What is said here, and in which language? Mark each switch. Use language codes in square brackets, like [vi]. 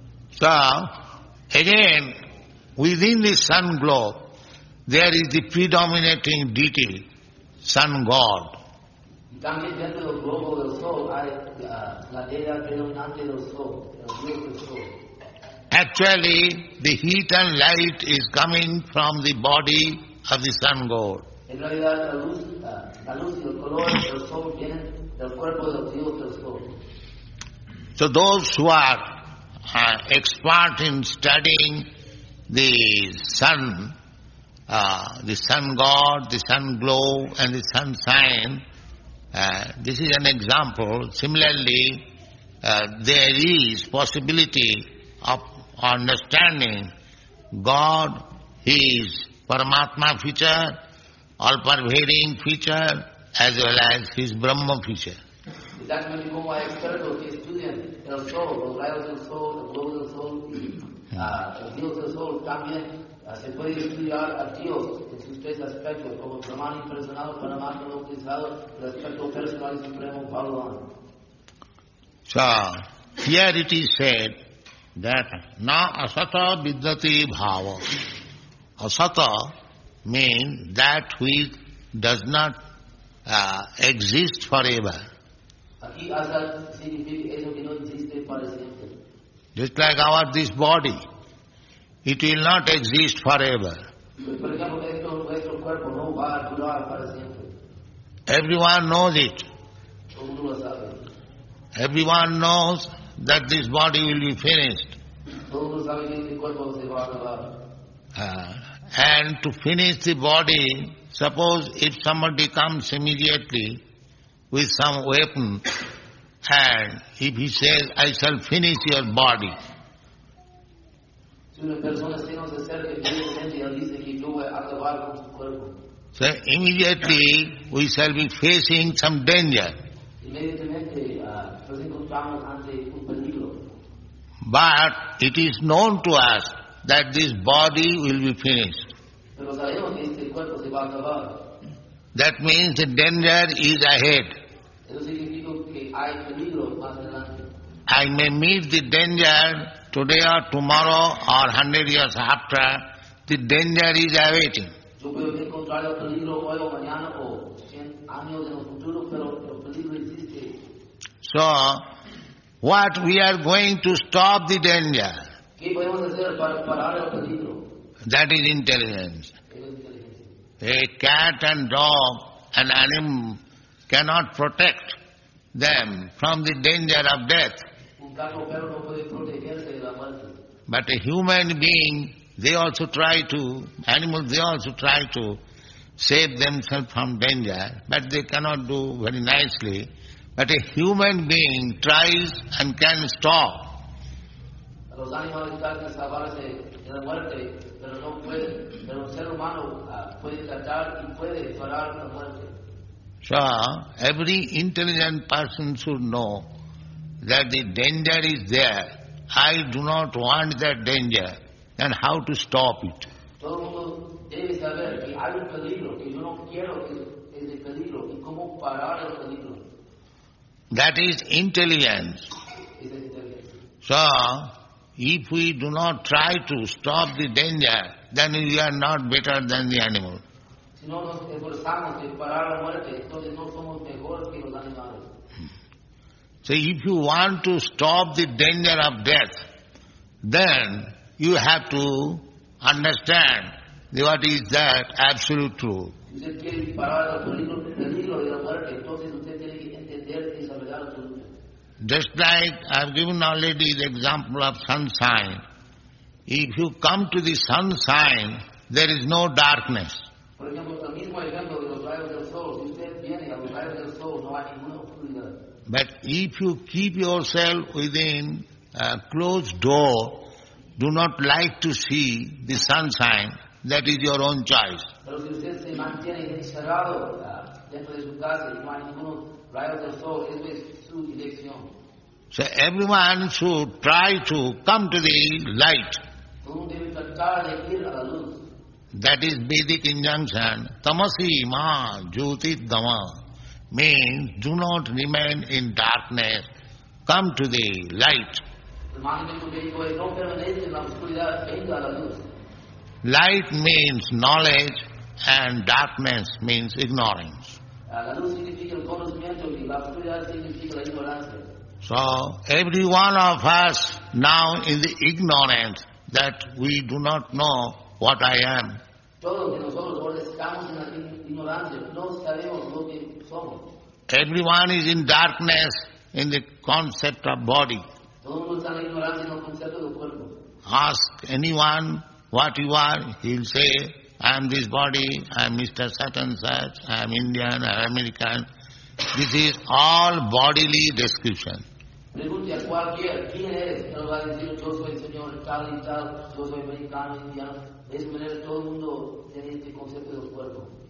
[en] So, again, within the sun globe, there is the predominating deity, sun god. [es] Y también dentro del globo del sol hay la deidad predominante del sol, el dios del sol. [en] Actually, the heat and light is coming from the body of the sun god. [es] En realidad la luz y el color del sol vienen del cuerpo del dios del sol. [en] So those who are expert in studying the sun god, the sun globe and the sun sign, this is an example. Similarly, there is possibility of understanding God, His Paramatma feature, all-pervading feature, as well as His Brahma feature. [es] Exactamente como hay expertos que estudian el sol, los rayos del sol, el globo del sol y el dios del sol, también se puede estudiar a Dios en sus tres aspectos, como Brahman impersonal, Paramatma localizado, el aspecto personal y supremo Bhagavan. [en] So, here it is said that [sa] na asata vidyati bhava. [en] Asata means that which does not exist forever. [es] Aquí asat significa eso que no existe para siempre. [en] Just like this body, it will not exist forever. [es] Por ejemplo, nuestro cuerpo no va a durar para siempre. [en] Everyone knows it. [es] Todo mundo lo sabe. [en] Everyone knows that this body will be finished. [es] Todo mundo sabe que este cuerpo se va a acabar. [en] And to finish the body, suppose if somebody comes immediately with some weapon and if he says, I shall finish your body. [es] Si una persona se nos acerca y él dice que yo voy a acabar con su cuerpo. [en] So immediately we shall be facing some danger. [es] Inmediatamente nos encontramos ante un peligro. [en] But it is known to us that this body will be finished. [es] Pero sabemos que este cuerpo se va a acabar. [en] That means the danger is ahead. [es] Eso significa que hay peligro más adelante. [en] I may meet the danger today or tomorrow or 100 years after. The danger is awaiting. [es] Yo puedo encontrar el peligro hoy o mañana o 100 años en el futuro, pero el peligro existe. [en] So, what we are going to stop the danger? [es] ¿Qué podemos hacer para parar el peligro? [en] That is intelligence. [es] Eso es inteligencia. [en] A cat and dog, an animal, cannot protect them from the danger of death. [es] Un gato o perro no puede protegerse de la muerte. [en] But a human being, they also try to, animals, they also try to save themselves from danger, but they cannot do very nicely. But a human being tries and can stop. [es] Los animales tratan de salvarse de la muerte, pero no pueden. Pero el ser humano puede tratar y puede parar la muerte. [en] So, every intelligent person should know that the danger is there. I do not want that danger. Then how to stop it? [es] Todo el mundo debe saber que hay un peligro, que yo no quiero ese peligro, y cómo parar el peligro. [en] That is intelligence. [es] Esa es inteligencia. [en] So, if we do not try to stop the danger, then we are not better than the animal. [es] Si no nos esforzamos de parar la muerte, entonces no somos mejores que los animales. [en] So if you want to stop the danger of death, then you have to understand what is that absolute truth. [es] Si usted quiere parar el peligro de la muerte, entonces usted tiene que entender esa verdad absoluta. [en] Just like I have given already the example of sunshine. If you come to the sunshine, there is no darkness. [es] Por ejemplo, el mismo ejemplo de los rayos del sol. Si usted viene a los rayos del sol, no hay ninguna oscuridad. [en] But if you keep yourself within a closed door, do not like to see the sunshine, that is your own choice. [es] Pero si usted se mantiene encerrado dentro de su casa y no hay ningunos rayos del sol, eso es su elección. [en] So everyone should try to come to the light. [es] Todo mundo debe tratar de ir a la luz. [en] That is Vedic injunction. [sa] Tamasi ma jyoti dama. [en] Means do not remain in darkness. Come to the light. [es] El mandamiento védico es no permanece en la oscuridad, venga a la luz. [en] Light means knowledge and darkness means ignorance. [es] La luz significa el conocimiento y la oscuridad significa la ignorancia. [en] So every one of us now in the ignorance that we do not know what I am. [es] Todos de nosotros ahora estamos en la ignorancia, no sabemos lo que somos. [en] Everyone is in darkness in the concept of body. [es] Todo el mundo está en la ignorancia en el concepto del cuerpo. [en] Ask anyone what you are, he will say, I am this body, I am Mr. Such and such, I am Indian, I am American. This is all bodily description. [es] Pregunte a cualquiera, ¿quién eres? Él va a decir, yo soy el señor tal y tal, yo soy americano, indiano. De esa manera todo el mundo tiene este concepto del cuerpo.